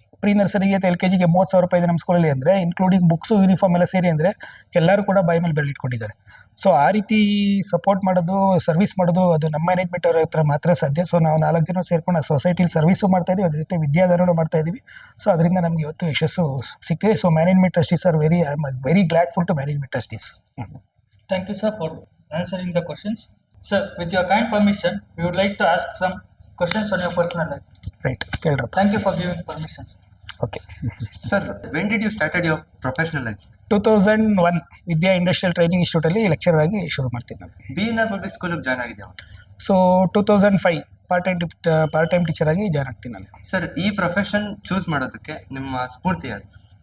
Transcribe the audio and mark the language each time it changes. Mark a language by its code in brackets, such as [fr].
[kn] Pre ನರ್ಸರಿಗೆ LKGಗೆ 30,000 ರೂಪಾಯಿ ಇದೆ ನಮ್ಮ ಸ್ಕೂಲಲ್ಲಿ ಅಂದರೆ, ಇನ್ಕ್ಲೂಡಿಂಗ್ ಬುಕ್ಸು ಯೂನಿಫಾರ್ಮ್ ಎಲ್ಲ ಸೇರಿ ಅಂದರೆ ಎಲ್ಲರೂ ಕೂಡ ಬಾಯಿ ಮೇಲೆ ಬೆರಳಿಟ್ಕೊಂಡಿದ್ದಾರೆ. ಸೊ ಆ ರೀತಿ ಸಪೋರ್ಟ್ ಮಾಡೋದು, ಸರ್ವಿಸ್ ಮಾಡೋದು ಅದು ನಮ್ಮ ಮ್ಯಾನೇಜ್ಮೆಂಟ್ ಅವ್ರ ಹತ್ರ ಮಾತ್ರ ಸಾಧ್ಯ. ಸೊ ನಾವು 4 ಜನ ಸೇರ್ಕೊಂಡು ಆ ಸೊಸೈಟಿಲಿ ಸರ್ವಿಸು ಮಾಡ್ತಾಯಿದ್ದೀವಿ, ಅದ್ರ ಜೊತೆ ವಿದ್ಯಾದಾನೂ ಮಾಡ್ತಾಯಿದ್ದೀವಿ. ಸೊ ಅದರಿಂದ ನಮಗೆ ಇವತ್ತು ಯಶಸ್ಸು ಸಿಗ್ತಿದೆ. So [en] Management trustees are I am very gladful to management trustees. Thank you, sir, for answering the questions. Sir, with your kind permission, we would like to ask some questions on your personal life. [kn] Right, ಕೇಳ್ರಪ್ಪ. [en] Thank you for giving permissions. Okay. Sir, when did you started your professional life? [kn] 2001 Vidya industrial training ಇನ್ಸ್ಟಿಟ್ಯೂಟಲ್ಲಿ lecture ಆಗಿ ಶುರು ಮಾಡ್ತೀನಿ ನಾನು. BNR public ಸ್ಕೂಲಿಗೆ join ಆಗಿದೆ. So 2005 part time teacher ಆಗಿ join ಆಗ್ತೀನಿ ನಾನು. Sir, ಈ ಪ್ರೊಫೆಷನ್ ಚೂಸ್ ಮಾಡೋದಕ್ಕೆ ನಿಮ್ಮ ಸ್ಫೂರ್ತಿ ಯಾವುದು?